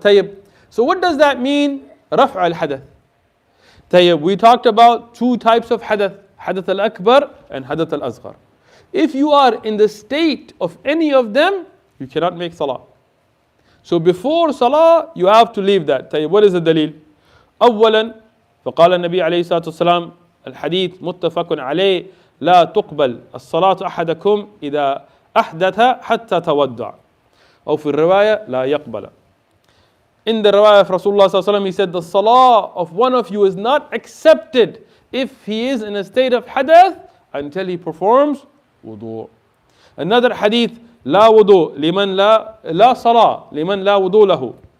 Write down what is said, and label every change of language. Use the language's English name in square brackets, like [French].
[English] Tayyib. So what does that mean? Raf' al-Hadath. Tayyib. We talked about 2 types of hadath. Hadath al-Akbar and Hadath al-Asghar. If you are in the state of any of them, you cannot make salah. So before salah, you have to leave that. Tayyib. What is the dalil? [Arabic] أولا فقال النبي عليه الصلاة والسلام الحديث متفق عليه لا تقبل الصلاة أحدكم إذا أحدث حتى تودع. أو في الرواية لا يقبل. [English] In the riwayah of Rasulullah sallallahu alaihi wasallam, he said the salah of one of you is not accepted if he is in a state of hadath until he performs wudu. Another hadith, لا wudu liman لا salah liman لا wudu له.